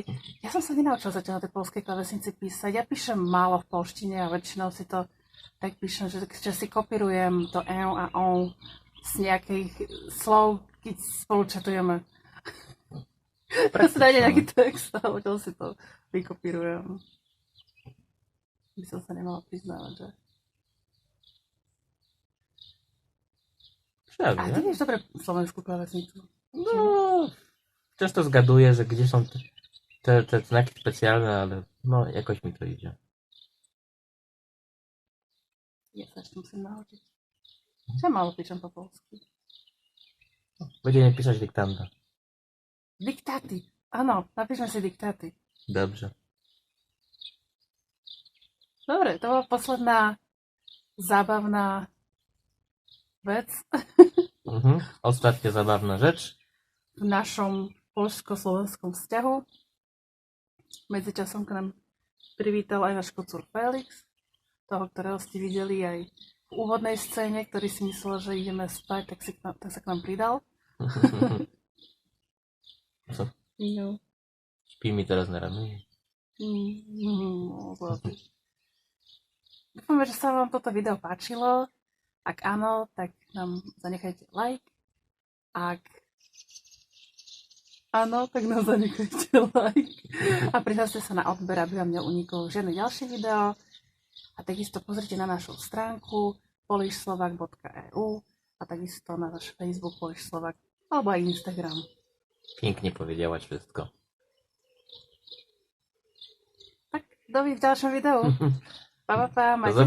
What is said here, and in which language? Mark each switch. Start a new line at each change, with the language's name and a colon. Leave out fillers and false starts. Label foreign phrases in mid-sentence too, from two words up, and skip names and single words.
Slovak: Ja som sa nenaučila zatiaľ na tej poľskej klávesnici písať. Ja píšem málo v polštine a väčšinou si to tak píšem, že si kopírujem to a on z nejakých slov, keď spolu čatujeme. Ja si nájde nejaký text a odtiaľ si to vykopírujem. By som sa nemala priznávať, že? A ty vieš dobre slovenskú klávesnicu?
Polish: No, często zgaduję, że gdzie są te znaki specjalne, ale no jakoś mi to idzie.
Slovak: Ja sa ešte musím naučiť. Ja málo píšem po polsky.
Polish: Będziemy pisać dyktanda.
Slovak: Diktáty. Áno, napíšme si diktáty.
Polish: Dobrze.
Slovak: Dobre, to bola posledná zábavná vec
Polish: Ostatnia zabawna rzecz.
Slovak: v našom poľsko-slovenskom vzťahu. Medzičasom k nám privítal aj náš kocúr Felix, toho, ktorého ste videli aj v úvodnej scéne, ktorý si myslel, že ideme spať, tak sa k nám pridal.
Polish: Co? No. Śpi mi teraz na ramieniu.
Slovak: Zlatý. Dúfame, že sa vám toto video páčilo. Ak áno, tak nám zanechajte like. Ak áno, tak nám zanechajte like. A prihláste sa na odber, aby vám neuniklo žiadne ďalšie video. A takisto pozrite na našu stránku polishslovak.eu a takisto na náš Facebook Polishslovak alebo aj Instagram.
Polish: Pięknie powiedziałaś wszystko. Tak, w dalszym wideo.
Slovak: Pa,
Polish: Do
Slovak: majcie sa.